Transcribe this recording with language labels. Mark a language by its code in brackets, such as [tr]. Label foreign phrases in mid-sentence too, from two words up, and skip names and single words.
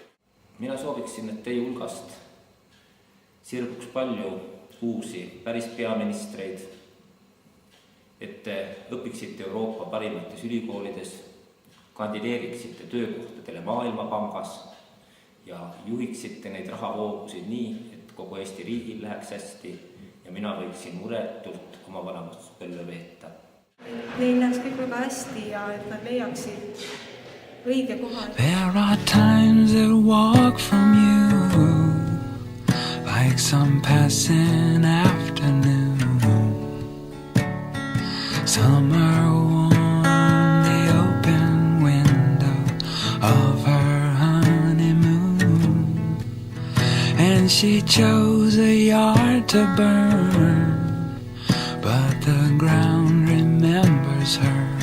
[et] Mina sooviksin, et teie hulgast sirguks palju uusi päris peaministreid, et te õpiksite Euroopa parimates ülikoolides, kandideeriksite töökohtadele Maailmapangas ja juhiksite neid rahavoogusid nii, et kogu Eesti riigil läheks hästi ja mina võiksin muretult oma vanemastuspõlve veeta. Neil läheks kõik väga hästi ja et nad leiaksid õige kohal. [en] There are times that walk from you like some passing afternoon. Summer warm the open window of her honeymoon, and she chose a yard to burn, but the ground remembers her.